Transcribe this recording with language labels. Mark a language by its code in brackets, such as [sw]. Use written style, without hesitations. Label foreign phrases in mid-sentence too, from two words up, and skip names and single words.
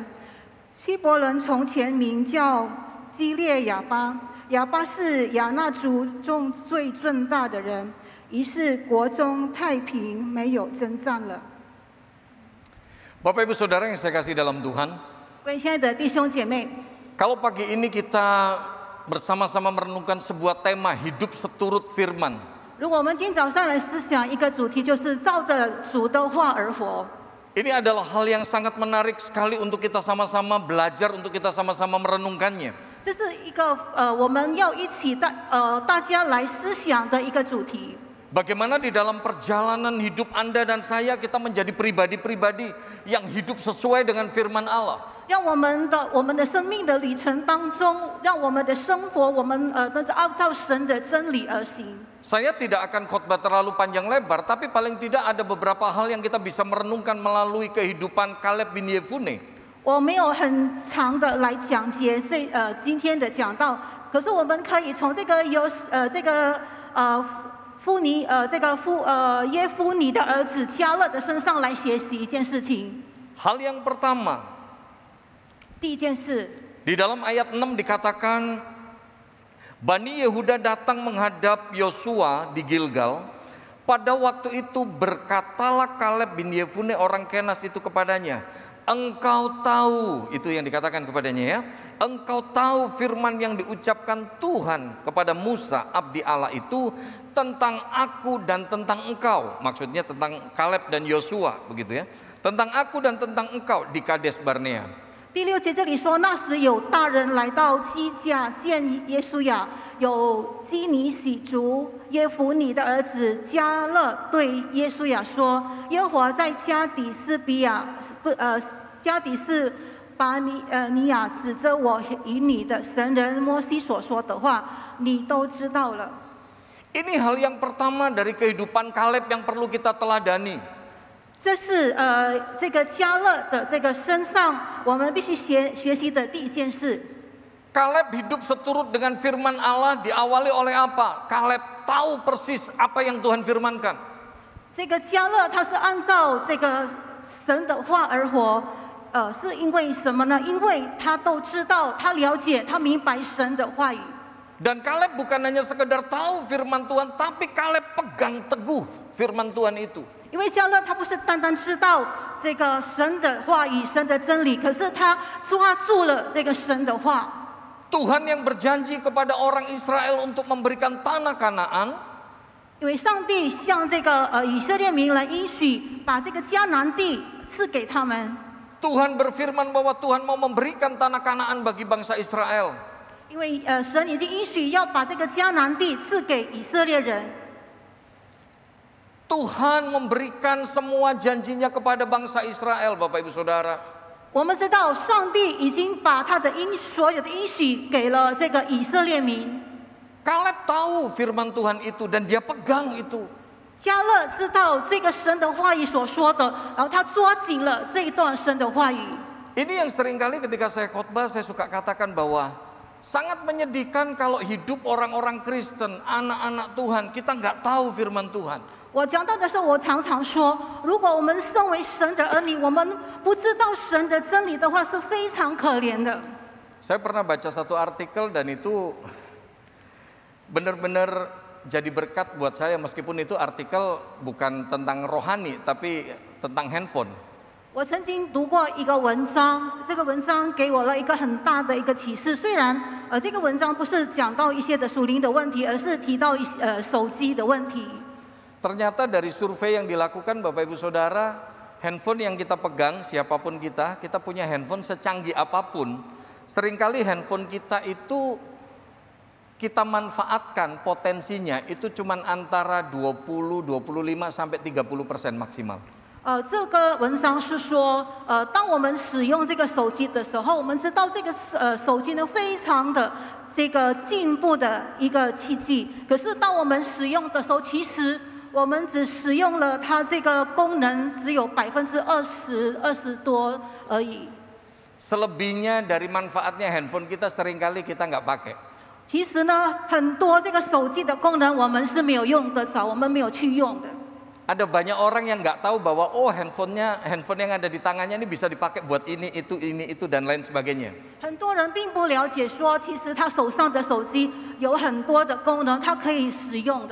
[zh] 希伯伦从前名叫基列亚巴，亚巴是亚衲族中最壮大的人，于是国中太平，没有征战了。 [id] Bapak Ibu Saudara yang saya kasih dalam Tuhan, [zh] 各位亲爱的弟兄姐妹， [id] kalau pagi ini kita bersama-sama merenungkan sebuah tema hidup seturut firman. [zh] 如果我们今早上来思想一个主题，就是照着主的话而活。 [id] Ini adalah hal yang sangat menarik sekali untuk kita sama-sama belajar, untuk kita sama-sama merenungkannya. [zh] 这是一个我们要一起大家来思想的一个主题。 [id] Bagaimana di dalam perjalanan hidup Anda dan saya kita menjadi pribadi-pribadi yang hidup sesuai dengan firman Allah. [zh] 让我们的生命的旅程当中，让我们的生活，我们按照神的真理而行。 [id] Saya tidak akan khotbah terlalu panjang lebar, tapi paling tidak ada beberapa hal yang kita bisa merenungkan melalui kehidupan Kaleb bin Yefune. [zh] 我没有很长的来讲解今天的讲道，可是我们可以从耶孚尼的儿子加勒的身上来学习一件事情。 [id] Hal yang pertama, [zh] 第一件事， [id] di dalam ayat 6 dikatakan Bani Yehuda datang menghadap Yosua di Gilgal. Pada waktu itu berkatalah Kaleb bin Yefune orang Kenas itu kepadanya, engkau tahu, itu yang dikatakan kepadanya ya, engkau tahu firman yang diucapkan Tuhan kepada Musa abdi Allah itu tentang aku dan tentang engkau. Maksudnya tentang Kaleb dan Yosua, begitu ya. Tentang aku dan tentang engkau di Kades Barnea. [zh] 第6节这里说，那时有大人来到基甲见耶书亚，有基尼喜族耶孚尼的儿子加勒对耶书亚说：耶和华在加底斯巴尼亚指着我与你的神人摩西所说的话，你都知道了。 [id] Ini hal yang pertama dari kehidupan Kaleb yang perlu kita teladani. [zh] 这是这个加勒的这个身上，我们必须学习的第一件事。 [id] Kaleb hidup seturut dengan firman Allah diawali oleh apa? Kaleb tahu persis apa yang Tuhan firmankan. [zh] 这个加勒他是按照这个神的话而活，是因为什么呢？因为他都知道，他了解，他明白神的话语。 [id] Dan Kaleb bukan hanya sekedar tahu firman Tuhan, tapi Kaleb pegang teguh firman Tuhan itu. [zh] 因为加勒他不是单单知道这个神的话语、神的真理，可是他抓住了这个神的话。 [id] Tuhan yang berjanji kepada orang Israel untuk memberikan tanah Kanaan. [zh] 因为上帝向这个以色列民来应许，把这个迦南地赐给他们。 [id] Tuhan berfirman bahwa Tuhan mau memberikan tanah Kanaan bagi bangsa Israel. [zh] 因为神已经应许要把这个迦南地赐给以色列人。 [id] Tuhan memberikan semua janjinya kepada bangsa Israel, Bapak Ibu Saudara. [zh] 我们知道上帝已经把他的所有的应许给了这个以色列民。 [id] Kaleb tahu firman Tuhan itu dan dia pegang itu. [zh] 迦勒知道这个神的话语所说的，然后他抓紧了这一段神的话语。 [id] Ini yang seringkali ketika saya khotbah saya suka katakan bahwa sangat menyedihkan kalau hidup orang-orang Kristen, anak-anak Tuhan, kita nggak tahu firman Tuhan. [zh] 我讲到的时候，我常常说，如果我们身为神的儿女，我们不知道神的真理的话，是非常可怜的。 [id] Saya pernah baca satu artikel dan itu benar-benar jadi berkat buat saya meskipun itu artikel bukan tentang rohani tapi tentang handphone. [zh] 我曾经读过一个文章，这个文章给我了一个很大的一个启示。虽然这个文章不是讲到一些的属灵的问题，而是提到手机的问题。 [id] Ternyata dari survei yang dilakukan Bapak Ibu Saudara, handphone yang kita pegang siapapun kita punya handphone secanggih apapun. Seringkali handphone kita itu kita manfaatkan potensinya itu cuma antara 20, 25 sampai 30% maksimal. [zh] 这个文章是说，当我们使用这个手机的时候，我们知道这个手机呢非常的这个进步的一个器具，可是当我们使用的时候，其实 我们只使用了它这个功能只有20%多而已。 [id] Selebihnya dari manfaatnya handphone kita seringkali kita nggak pakai. [zh] 其实呢，很多这个手机的功能我们是没有用得着，我们没有去用的。 [id] Ada banyak orang yang nggak tahu bahwa handphone yang ada di tangannya ini bisa dipakai buat ini itu dan lain sebagainya. [zh] 很多人并不了解说，其实他手上的手机有很多的功能，它可以使用的。